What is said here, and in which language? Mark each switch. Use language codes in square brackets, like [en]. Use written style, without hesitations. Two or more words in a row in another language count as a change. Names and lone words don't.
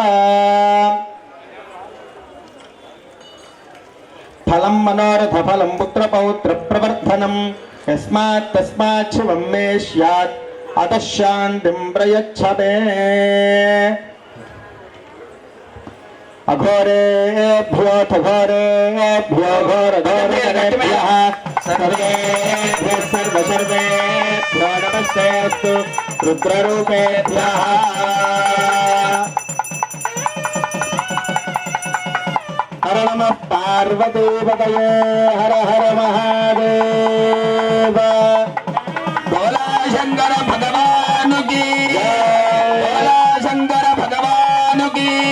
[sa] फलं मनोरथफलं पुत्रपौत्रप्रवर्धनं यस्मात् तस्मात् शिवं मे स्यात् अतः शान्तिं प्रयच्छते. अघोरेभ्योऽथ घोरेभ्यो घोरघोरतरेभ्यः सर्वेभ्यः सर्वसर्वेभ्यो नमः నమస్తేస్తు రుద్రరూపేభ్యః. హర నమః పార్వతీపతయే హర హర మహాదేవ. [te] భోలా శంకర భగవానుకి భోలా శంకర భగవానుకి.